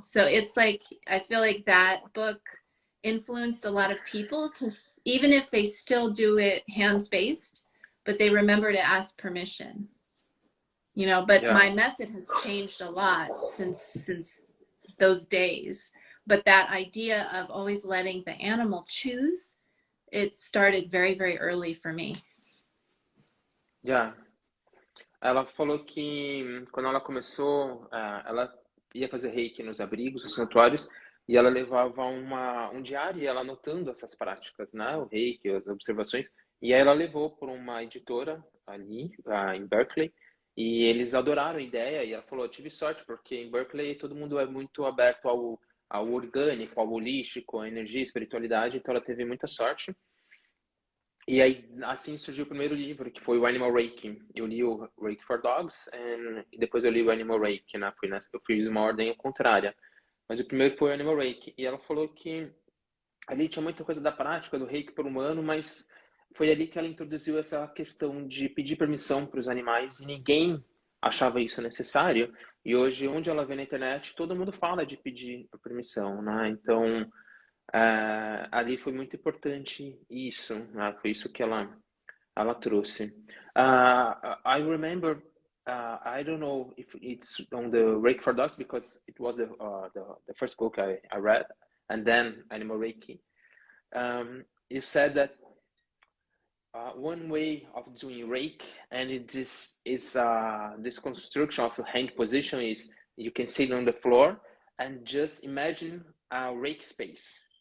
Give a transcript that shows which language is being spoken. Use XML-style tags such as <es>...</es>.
<en>So it's like, I feel like that book influenced a lot of people to, even if they still do it hands-based, but they remember to ask permission. You know, but my method has changed a lot since those days. But that idea of always letting the animal choose, it started very, very early for me. Yeah.</en> <pt>Ela falou que quando ela começou, ela ia fazer Reiki nos abrigos, nos santuários, e ela levava um diário e ela anotando essas práticas, né? O Reiki, as observações. E aí ela levou por uma editora ali, em Berkeley, e eles adoraram a ideia. E ela falou, eu tive sorte, porque em Berkeley todo mundo é muito aberto ao orgânico, ao holístico, à energia, à espiritualidade, então ela teve muita sorte. E aí, assim surgiu o primeiro livro, que foi o Animal Reiki. Eu li o Reiki for Dogs, e depois eu li o Animal Reiki, né? Eu fiz uma ordem contrária. Mas o primeiro foi o Animal Reiki. E ela falou que ali tinha muita coisa da prática do Reiki para o humano, mas foi ali que ela introduziu essa questão de pedir permissão para os animais. E ninguém achava isso necessário. E hoje, onde ela vê na internet, todo mundo fala de pedir a permissão, né? Então, ali foi muito importante isso, né? Foi isso que ela trouxe.</pt> <en>I remember, I don't know if it's on the Reiki for Dogs because it was the first book I read, and then Animal Reiki. You said that one way of doing Reiki, and this is this construction of hand position is you can sit on the floor and just imagine a Reiki space.</en>